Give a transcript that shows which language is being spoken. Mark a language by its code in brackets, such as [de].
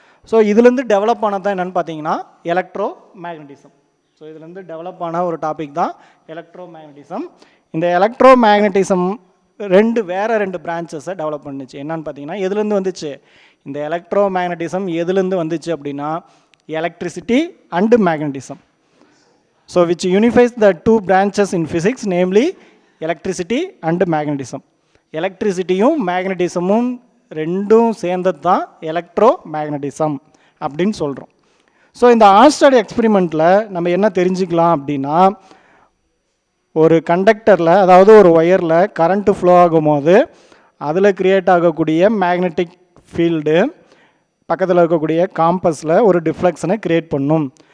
[ta] So இதுலேருந்து develop ஆனது தான் என்னென்னு பார்த்தீங்கன்னா எலக்ட்ரோ மேக்னட்டிசம். ஸோ இதுலேருந்து டெவலப் ஆன ஒரு டாபிக் தான் எலக்ட்ரோ மேக்னட்டிசம். இந்த எலக்ட்ரோ மேக்னட்டிசம் வேறு ரெண்டு பிரான்ச்சஸை டெவலப் பண்ணுச்சு. என்னன்னு பார்த்தீங்கன்னா எதுலேருந்து வந்துச்சு? இந்த எலக்ட்ரோ மேக்னட்டிசம் எதுலேருந்து வந்துச்சு அப்படின்னா [en] electricity and magnetism. So which unifies the two branches in physics, namely electricity and magnetism. [ta] எலக்ட்ரிசிட்டியும் மேக்னட்டிசமும் ரெண்டும் சேர்ந்தது தான் எலக்ட்ரோ மேக்னட்டிசம் அப்படின்னு சொல்கிறோம். ஸோ இந்த ஆர்ஸ்டட் எக்ஸ்பெரிமெண்ட்டில் நம்ம என்ன தெரிஞ்சுக்கலாம் அப்படின்னா, ஒரு கண்டக்டரில் அதாவது ஒரு ஒயரில் கரண்ட்டு ஃப்ளோ ஆகும்போது அதில் க்ரியேட் ஆகக்கூடிய மேக்னெட்டிக் ஃபீல்டு பக்கத்தில் இருக்கக்கூடிய காம்பஸில் ஒரு டிஃப்ளெக்ஷனை க்ரியேட் பண்ணும்.